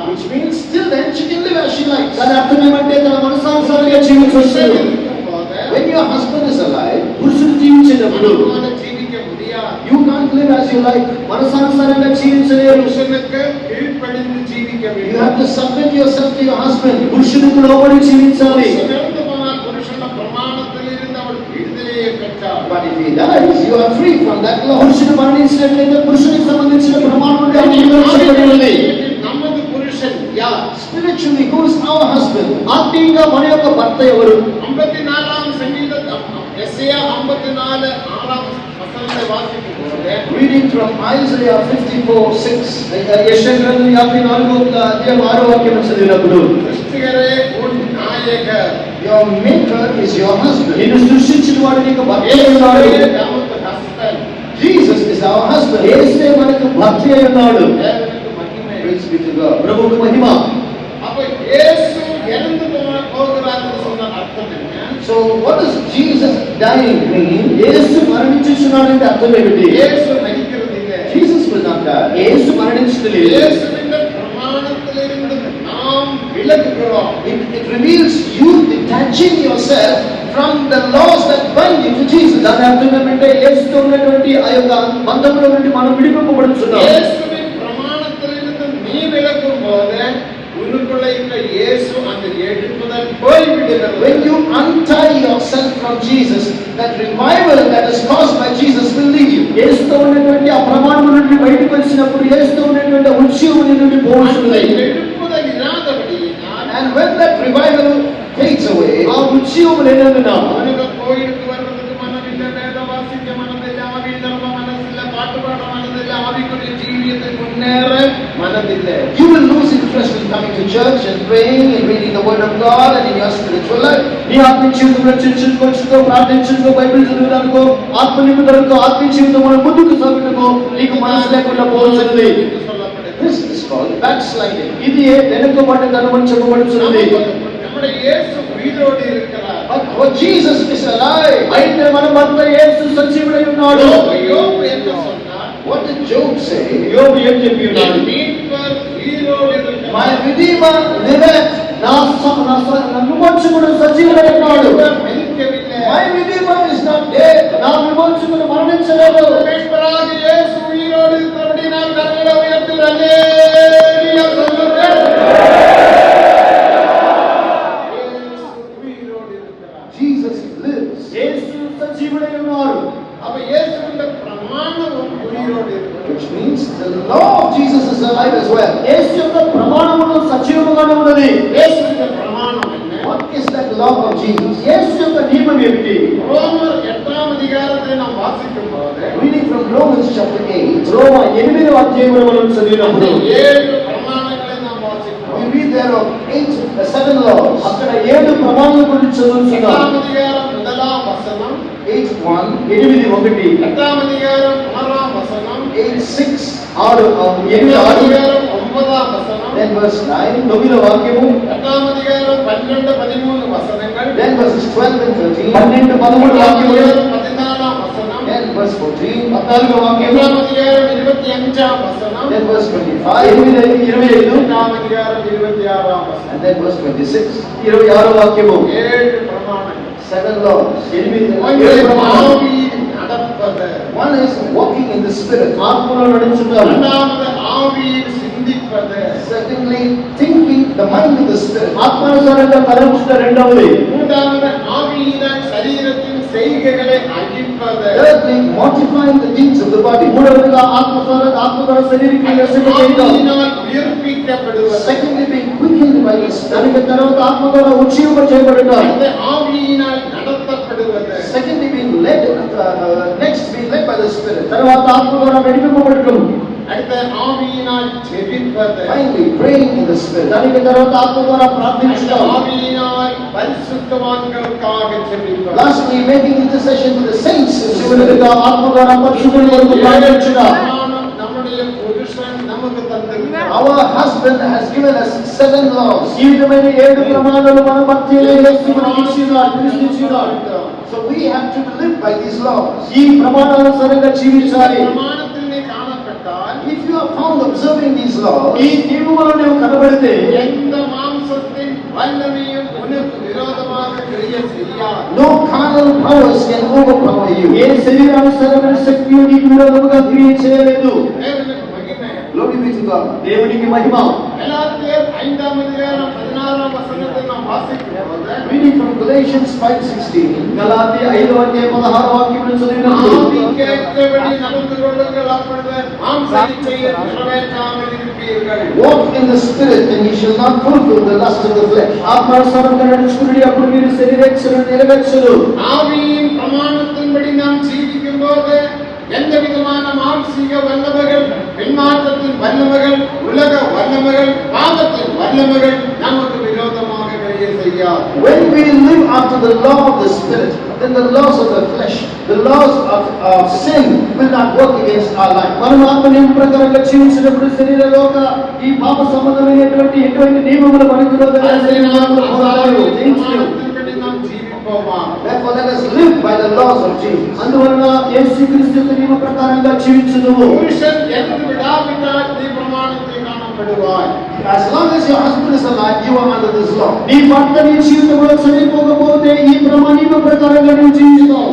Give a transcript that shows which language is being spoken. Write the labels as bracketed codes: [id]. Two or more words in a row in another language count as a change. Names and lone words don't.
[en] Which means till then she can live as she likes. [te] దాని అర్థం ఏమంటే తన మనసానుసారంగా జీవించవచ్చు. [en] When your husband is alive, [te] పురుషుడు జీవించేటప్పుడు [ta] மனம் போல ஜீவிக்க முடியாது. [en] you can't live as you like. [te] మనసానుసారంగా జీవించలేరు. [ta] புருஷனுக்கு கீழ்ப்படிந்து ஜீவிக்க [en] You [ta] வேண்டும். [en] have to submit yourself to your husband. [te] పురుషుడికి లోబడి జీవించాలి. [ta] புருஷன் இறந்து போனால் புருஷன பிரமாணத்தில் இருந்து அவள் விடுதலையை பெற்றாள். [en] But if he dies, you are free from that law. [te] పురుషుడు మరణించినట్లయితే పురుషునికి సంబంధించిన ప్రమాణం నుండి ఆమె విడుదల చేయబడినది. [ta] நமது புருஷன் யார்? [en] Spiritually, who is our husband? [te] ఆత్మీయంగా మన యొక్క భర్త ఎవరు? 54 సంగీతం యెషయా 54 6 వచనాన్ని వాసిపోతే [en] Reading from Isaiah 54:6. [te] యెషయా గ్రంథం 54 అధ్యాయం 6వ వాక్యం చదివినప్పుడు [ta] கிறிஸ்துவரே உன் நாயகர். [en] Your maker is your husband. [te] నిన్ను సృష్టించిన వాడు నీకు భర్త అయి ఉన్నాడు. యేసువే நமக்கு husband. [en] Jesus is our husband. [te] యేసే మనకు భర్త అయి ఉన్నాడు. [ta] தேவனுக்கு மகிமை. [en] Praise be to God. [te] ప్రభువుకు మహిమ. [ta] அப்ப இயேசு இறந்து போகிறார் என்று சொன்ன அர்த்தம் என்ன? [en] So what does Jesus dying mean? [te] యేసు మరణించుచున్నాడంటే అర్థం ఏమిటి? [ta] இயேசு மரிக்கிறது இல்லை. [en] Jesus will not die. [te] యేసు మరణించలేదు. [ta] இயேசுவின் பிரமாணத்திலிருந்து நாம் விலகுகிறோம். [en] It reveals you detaching yourself from the laws that bind you to Jesus. [te] దాని అర్థం ఏమంటే యేసుతో ఉన్నటువంటి ఆ యొక్క బంధముల నుండి మనం విడిపింపబడుతున్నాం. [ta] இயேசுவின் பிரமாணத்திலிருந்து நீ விலகும்போது உனக்குள்ள இருக்கிற இயேசு அந்த எடுப்புதல் போய்விடுகிறது. [en] When you untie yourself from Jesus, that revival that is caused by Jesus will leave you. [te] యేసుతో ఉన్నటువంటి ఆ ప్రమాణం నుండి బయటకు వచ్చినప్పుడు యేసుతో ఉన్నటువంటి ఉత్సవం నుండి పోవచ్చును. [ta] எடுப்புதல் இல்லாதபடியினால் [en] And when that revival fades away, [te] ఆ ఉత్సవం లేనందున [ta] அவனுக்கு கோயிலுக்கு வர்றதுக்கு மனமில்லை, வேத வாசிக்க மனதில்லை, ஆவி நிரம்ப மனதில்லை, பாட்டு பாட மனதில்லை, ஆவிக்குரிய ஜீவியத்தை முன்னேற மனதில்லை. [en] you will lose interest in coming to church and praying and reading the word of God and in your spiritual life. [te] నీ ఆత్మీయ జీవితంలో చర్చించుకో, ప్రార్థించుకో, బైబిల్ చదువుదానికో, ఆత్మ నింపుదలకు, ఆత్మీయ జీవితంలో ముందుకు సాగుటకు నీకు మనసు లేకుండా పోవచ్చున్నది. [en] This is called backsliding. [te] ఇది వెనుకబడ్డదనం అని చెప్పబడుతున్నది. [ta] நம்முடைய இயேசு உயிரோடு இருக்கிறார். [en] But our Jesus is alive. [te] అయితే మన భర్త యేసు సజీవుడై ఉన్నాడు. [ta] யோபு என்ன சொன்னார்? [en] What did Job say? [te] యోబు ఏం చెప్పి ఉన్నాడు? [ta] என் மீட்பர் உயிரோடு இருக்கிறார். [en] My Redeemer liveth. [te] నా విమోచకుడు సజీవుడై ఉన్నాడు. [ta] மரிக்கவில்லை. [en] My Redeemer is not dead. [te] నా విమోచకుడు మరణించలేదు. [ta] மீட்பராக இயேசு உயிரோடு இருக்கிறபடியால் கரங்களை உயர்த்தி அல்லேலூயா சொல்லுங்கள். இயேசு உயிரோடு இருக்கிறார். [en] Jesus lives. [te] యేసు సజీవుడై ఉన్నాడు. [ta] அப்ப இயேசுவின் பிரமாணமும் உயிரோடு இருக்கிறார். [en] Which means the law of Jesus is alive as well. [te] యేసు యొక్క ప్రమాణమును సజీవముగానే ఉన్నది. [ta] இயேசுவின் பிரமாணம் என்ன? [en] What is that law of Jesus? [te] యేసు యొక్క నియమం ఏమిటి? [ta] ரோமர் 8ஆம் அதிகாரத்தை நாம் வாசிக்கும் போது [en] Reading from Romans chapter 8, [te] రోమ 8వ అధ్యాయములో మనం [ta] அந்த [te] చదివినప్పుడు [ta] 7 பிரமாணங்களை நாம் வாசிக்கிறோம். [en] we read there of 7 laws. [te] అక్కడ 7 ప్రమాణాల గురించి చదువుతున్నాం. [ta] 8ஆம் அதிகாரம் 1ஆம் வசனம், [en] 8:1, 8:1, [ta] 8ஆம் அதிகாரம் 6ஆம் வசனம், [en] 8:6, 8:6, [ta] 8ஆம் அதிகாரம் 9ஆம் வசனம், [en] then verse 9, [te] 9వ వాక్యము, [ta] 8ஆம் அதிகாரம் 12, 13 வசனங்கள், [en] then verses 12 and 13, [te] 12, 13 వాక్యములు, [ta] 14ஆம் வசனம், [en] then verse 14, [te] 14వ వాక్యము, [ta] 8ஆம் அதிகாரம் 25ஆம் வசனம், [en] then verse 25, 25, [ta] 8ஆம் அதிகாரம் 26ஆம் வசனம். [en] and then verse 26. [te] 26వ వాక్యము. [ta] 7 பிரமாணங்கள். [en] 7 laws. 7 [te] 7 ప్రమాణాలు. [ta] ஆவியில் நடப்பது. [en] One is walking in the Spirit. [te] ఆత్మలో నడుచుంటారు. [ta] இரண்டாவது ஆவியில் சிந்திப்பது. [en] Secondly, thinking the mind of the Spirit. [te] ఆత్మానుసారంగా తలంచుట రెండవది. [ta] மூன்றாவது ஆவியினால் சரீரத்தின் செய்கைகளை அழிப்பது. [en] Thirdly, mortifying the deeds of the body. [te] మూడవదిగా ఆత్మద్వారా శరీరాన్ని నశింప చేయడం. [ta] ஆவியினால் உயிர்ப்பிக்கப்படுவது. [en] Secondly, being quickened by the Spirit. [te] దానికి తర్వాత ఆత్మ ద్వారా ఉజ్జీవింప చేయబడటం. [ta] அடுத்து ஆவியினால் நடத்தப்படுவது. [en] Secondly, being led. Next, being led by the Spirit. [te] తర్వాత ఆత్మ ద్వారా నడిపింపబడటం. [ta] அடுத்து ஆவியினால் ஜெபிப்பது. [en] Finally, praying in the Spirit. [te] దానికి తర్వాత ఆత్మ ద్వారా [ta] அடுத்து [te] ప్రార్థించడం. [ta] ஆவியினால் பரிசுத்தவான்களுக்காக ஜெபிப்பது. [en] Lastly, making intercession for the saints. in the Spirit. [te] చివరిగా ఆత్మ ద్వారా పరిశుద్ధుల కొరకు ప్రార్థించుట. [ta] நம்முடைய పురుషன் நமக்கு தந்திருக்கிறார். [en] Our husband has given us 7 laws. [te] ఈ విధమైన 7 ప్రమాణాలు మన భర్తలే యేసు మనకి ఇచ్చినాడు, పిలిచినాడు. [en] So we have to live by these laws. [te] ఈ ప్రమాణానుసారంగా జీవించాలి. [ta] பிரமாணத்திலே காணப்பட்டால் [en] If you are found observing these laws, [te] ఈ నియమములు నీవు కనబడితే [ta] எந்த மாம்சத்தின் வல்லமையும் உனக்கு விரோதமாக கிரிய செய்யாது. [en] no carnal powers can overpower you. [te] ఏ శరీరానుసారమైన శక్తియు నీకు విరోధముగా క్రియ చేయలేదు. [ta] தேவனுக்கு மகிமை. [en] Glory be to God. [te] దేవునికి మహిమ. [ta] கலாத்தியர் 5ஆம் அதிகாரம் 16ஆம் வசனத்தை நாம் வாசிக்கிறோம். [en] Reading from Galatians 5:16. [te] గలాతీ 5వ అధ్యాయం 16వ వాక్యమును చదివినప్పుడు [ta] ஆவிக்கேற்றபடி நடந்து கொள்ளுங்கள், அப்பொழுது மாம்ச இச்சையை நிறைவேற்றாமல் இருப்பீர்கள். [en] Walk in the Spirit, and ye shall not fulfill the lust of the flesh. [te] ఆత్మానుసారంగా నడుచుకుని అప్పుడు మీరు శరీరేచ్ఛను నెరవేర్చరు. [ta] ஆவியின் பிரமாணத்தின்படி நாம் ஜீவிக்கும் போது எந்த விதமான மாம்சீக வல்லமைகள், பின்மாற்றத்தின் வல்லமைகள், உலக வல்லமைகள், பாவத்தின் வல்லமைகள் நமக்கு விரோதமாக கிரிய செய்யாது. [en] When we live after the law of the Spirit, then the laws of the flesh, the laws of sin will not work against our life. [te] మనం ఆత్మ నియమం ప్రకారంగా జీవించినప్పుడు శరీరలోక ఈ పాప సంబంధమైనటువంటి ఎటువంటి నియమములు మనకు విరోధంగా శరీరంలో పోరాడాలు జయించలేవు. [ta] பிரமாணத்தின்படி நாம் ஜீவிப்போமா? [en] Therefore, let us live by the laws of Jesus. [te] అందువలన యేసుక్రీస్తు యొక్క నియమ ప్రకారంగా జీవించుదుము. [ta] புருஷன் இறந்து விடாவிட்டால் நீ பிரமாணத்தை காண மரணப்படுவாய். [en] As long as your husband is alive, you are under this law. [te] నీ భర్త నీ జీవితంలో చనిపోకపోతే ఈ నియమ ప్రకారంగా నువ్వు జీవిస్తావు.